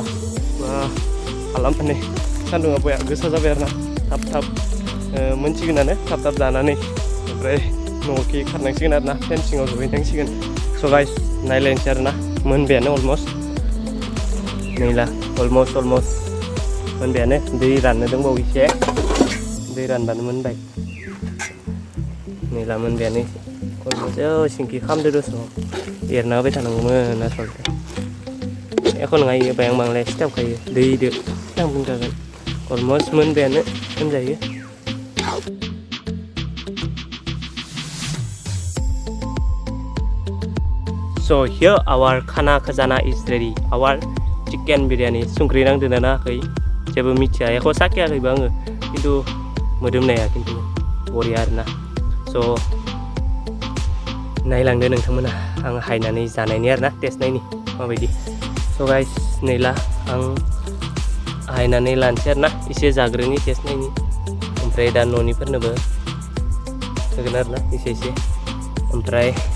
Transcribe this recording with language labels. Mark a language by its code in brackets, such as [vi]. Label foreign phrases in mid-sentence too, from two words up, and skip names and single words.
[brx] माने सान्दुङा बया गोसा जाबाय आरो ना थाब मोनसिगोनानो थाब जानानै ओमफ्राय न'खि खारनांसिगोन आरो ना फेन सिङाव जहैनांसिगोन [en] so guys [brx] नायलायनोसै आरो ना मोनबायानो अलमस्ट नैला अलमस्ट मोनबायानो दै राननो दंबावो एसे दै रानबानो मोनबाय नैला मोनबायानो अलमस्ट सिंखि खामदो दस' एरना होबाय थानांगौमोन आसलथे एख' नङा इयो बायां बांलाय सिथाबखायो दैदो सिथाबखागोन अलमस्ट मोनबायानो होनजायो [en] So here our khana khazana is ready. Our chicken biryani. [brx] संख्रि नांदोंना नाङाखै जेबो मिथिया एख' साखियाखैबो आङो खिन्थु मोदोमनाया खिन्थु बरिया आरोना स' नायलांदो नोंथांमोना आं हायनानै जानायनि आरोना टेस्ट नायनि माबायदि [en] so guys [brx] नैला आं हायनानै लानोसै आरोना एसे जाग्रोनि टेस्ट नायनि ओमफ्राय दा न'निफोरनोबो होगोन आरोना एसे ओमफ्राय